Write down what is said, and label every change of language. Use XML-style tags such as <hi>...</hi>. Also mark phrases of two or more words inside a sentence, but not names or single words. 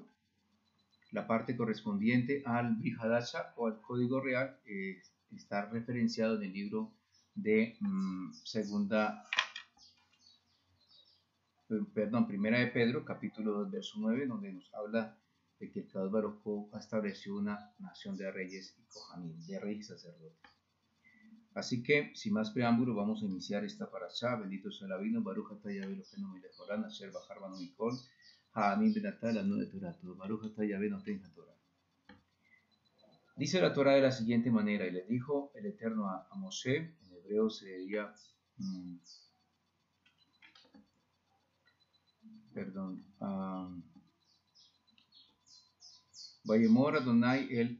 <es>La parte correspondiente al</es> <he>ברית חדשה</he> <es>o al Código Real está referenciado en el libro de Primera de Pedro, capítulo 2, verso 9, donde nos habla de que el</es> <he>הקדוש ברוך הוא</he> <es>ha establecido una nación de reyes y kohanim, de reyes y sacerdotes. Así que, sin más preámbulo, vamos a iniciar esta parashá. Bendito sea el Abino,</es> <he>ברוך אתה יהוה אלהינו מלך העולם אשר בחר בנו מכל העמים ונתן לנו את תורתו ברוך אתה יהוה נותן התורה.</he> <es>Dice la Torah de la siguiente manera, y le dijo el Eterno a Moshe, en hebreo se diría,</es> <he>ויאמר יהוה אל</he>